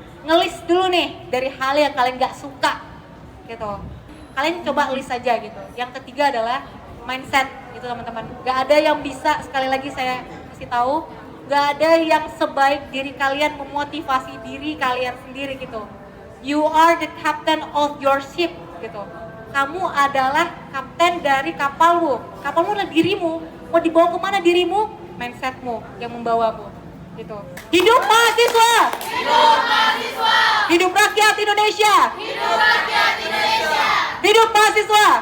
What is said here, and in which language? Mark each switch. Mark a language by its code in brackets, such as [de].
[id] Ngelis dulu nih dari hal yang kalian gak suka gitu. Kalian coba list aja gitu. Yang ketiga adalah mindset gitu teman-teman. Gak ada yang bisa, sekali lagi saya kasih tahu, gak ada yang sebaik diri kalian memotivasi diri kalian sendiri gitu. [en] You are the captain of your ship gitu. [id] Kamu adalah kapten dari kapalmu. Kapalmu adalah dirimu. Mau dibawa kemana dirimu? Mindsetmu yang membawamu gitu. Hidup mahasiswa! Hidup mahasiswa! Hidup rakyat Indonesia! Hidup rakyat Indonesia! Hidup mahasiswa!